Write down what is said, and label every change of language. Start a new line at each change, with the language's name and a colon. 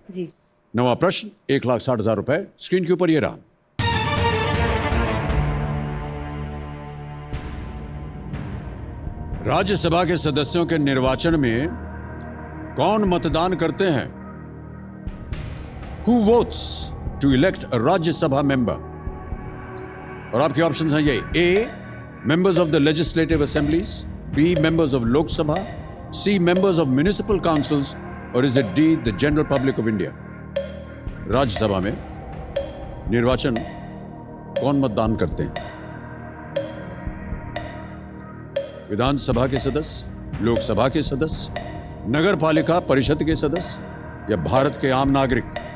Hindi: जी. नवा प्रश्न 1,60,000 रुपए. स्क्रीन के ऊपर ये रहा. राज्यसभा के सदस्यों के निर्वाचन में कौन मतदान करते हैं?
English: Who votes to elect a Rajya Sabha member?
Hindi: और आपके ऑप्शंस हैं ये: A.
English: Members of the legislative assemblies, B. Members of Lok Sabha, C. Members of municipal councils, or is it D. The general public of India?
Hindi: Rajya Sabha में निर्वाचन कौन मतदान करते हैं? विधानसभा के सदस्य, लोकसभा के सदस्य, नगर पालिका परिषद के सदस्य या भारत के आम नागरिक?